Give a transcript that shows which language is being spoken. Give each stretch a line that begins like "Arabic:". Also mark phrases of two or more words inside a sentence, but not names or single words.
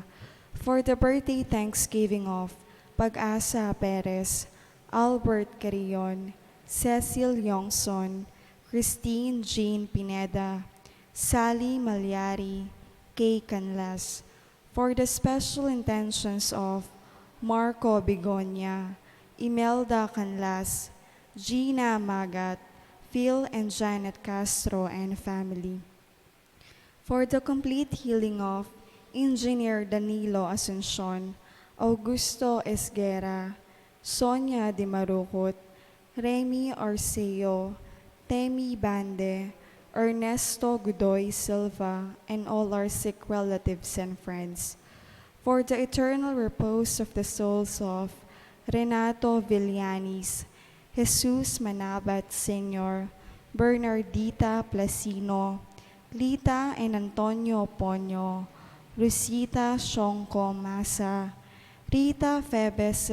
English: For the birthday thanksgiving of Pag-asa Perez, Albert Carillon, Cecil Yongson, Christine Jean Pineda, Sally Malyari, Kay Canlas, for the special intentions of Marco Begonia, Imelda Canlas, Gina Magat, Phil and Janet Castro and family. For the complete healing of Engineer Danilo Asuncion, Augusto Esguera, Sonia Di Marucot, Remy Arceo, Temi Bande, Ernesto Godoy Silva, and all our sick relatives and friends. For the eternal repose of the souls of Renato Villanis, Jesus Manabat Sr., Bernardita Placino, Lita and Antonio Ponyo, Rosita Shonko Masa, Rita Febes